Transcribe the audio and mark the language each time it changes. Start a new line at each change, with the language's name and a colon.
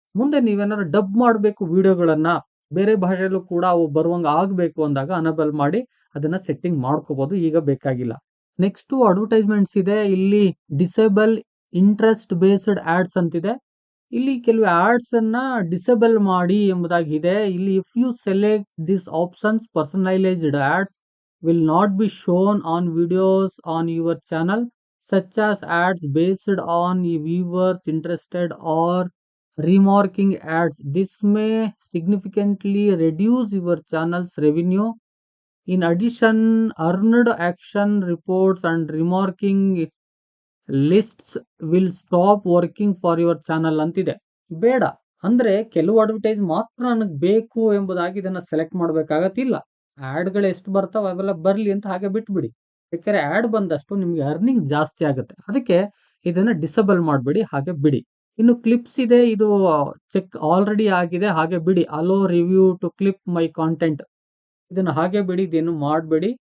Kannada: ಮುಂದೆ ನೀವೇನಾದ್ರು ಡಬ್ ಮಾಡಬೇಕು ವಿಡಿಯೋಗಳನ್ನ ಬೇರೆ ಭಾಷೆಯಲ್ಲೂ ಕೂಡ ಅವು ಬರುವಂಗ ಆಗ್ಬೇಕು ಅಂದಾಗ ಅನೇಬಲ್ ಮಾಡಿ ಅದನ್ನ ಸೆಟ್ಟಿಂಗ್ ಮಾಡ್ಕೋಬಹುದು. ಈಗ ಬೇಕಾಗಿಲ್ಲ. ನೆಕ್ಸ್ಟ್ ಅಡ್ವರ್ಟೈಸ್ಮೆಂಟ್ಸ್ ಇದೆ. ಇಲ್ಲಿ
English: disable interest based ads
Kannada: ಅಂತಿದೆ. ಇಲ್ಲಿ ಕೆಲವು ಆಡ್ಸ್ ಅನ್ನ ಡಿಸೇಬಲ್ ಮಾಡಿ ಎಂಬುದಾಗಿದೆ.
English: ಇಲ್ಲಿ if you select this options personalised ads will not be shown on videos on your channel such as ads based on viewers interested or remarking ads. This may significantly reduce your channel's revenue. In addition, earned action reports and remarking lists will stop working for your channel ಅಂತಿದೆ.
Kannada: ಬೇಡ ಅಂದ್ರೆ ಕೆಲವು advertise ಮಾತ್ರ ನನಗೆ ಬೇಕು ಎಂಬುದಾಗಿ ಇದನ್ನ select ಮಾಡಬೇಕಾಗತ್ತಿಲ್ಲ. ಆಡ್ಗಳು ಎಷ್ಟು ಬರ್ತಾವ ಅವೆಲ್ಲ ಬರ್ಲಿ ಅಂತ ಹಾಗೆ ಬಿಟ್ಬಿಡಿ. ಯಾಕಂದ್ರೆ ಆಡ್ ಬಂದಷ್ಟು ನಿಮ್ಗೆ ಅರ್ನಿಂಗ್ ಜಾಸ್ತಿ ಆಗುತ್ತೆ. ಅದಕ್ಕೆ ಇದನ್ನ ಡಿಸೇಬಲ್ ಮಾಡಬೇಡಿ, ಹಾಗೆ ಬಿಡಿ. ಇನ್ನು ಕ್ಲಿಪ್ಸ್ ಇದೆ. ಇದು ಚೆಕ್ ಆಲ್ರೆಡಿ ಆಗಿದೆ, ಹಾಗೆ ಬಿಡಿ.
English: allow review to clip my content
Kannada: ಇದನ್ನ ಹಾಗೆ ಬಿಡಿ, ಇದೇನು ಮಾಡಬೇಡಿ.